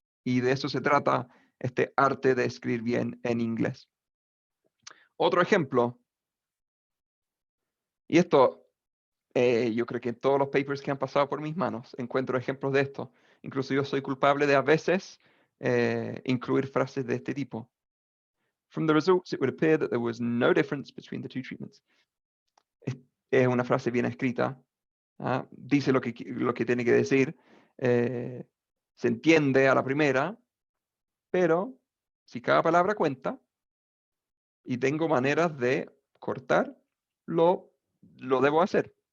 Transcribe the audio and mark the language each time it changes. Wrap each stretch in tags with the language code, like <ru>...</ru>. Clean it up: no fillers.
<es>Y de eso se trata este arte de escribir bien en inglés. Otro ejemplo, y esto yo creo que en todos los papers que han pasado por mis manos encuentro ejemplos de esto. Incluso yo soy culpable de a veces incluir frases de este tipo.</es> <en>From the results, it would appear that there was no difference between the two treatments.</en> <es>Es una frase bien escrita. Dice lo que tiene que decir. Se entiende a la primera, pero si cada palabra cuenta y tengo maneras de cortar, lo debo hacer.</es>